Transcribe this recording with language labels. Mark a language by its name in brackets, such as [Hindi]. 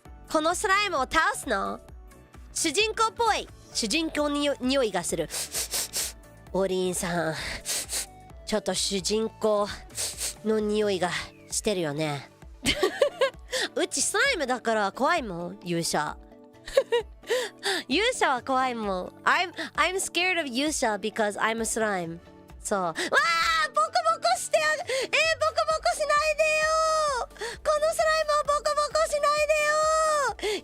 [Japanese] このスライムを倒すの？主人公っぽい。主人公に匂いがする。オリンさん。ちょっと主人公の匂いがしてるよね。うちスライムだから怖いもん、勇者。勇者は怖いもん。 [English] I'm scared of 勇者 because I'm a slime. [Japanese] そう。わあ、ボコボコしてボコボコしないでよ。このスライムをボコボコしないでよ。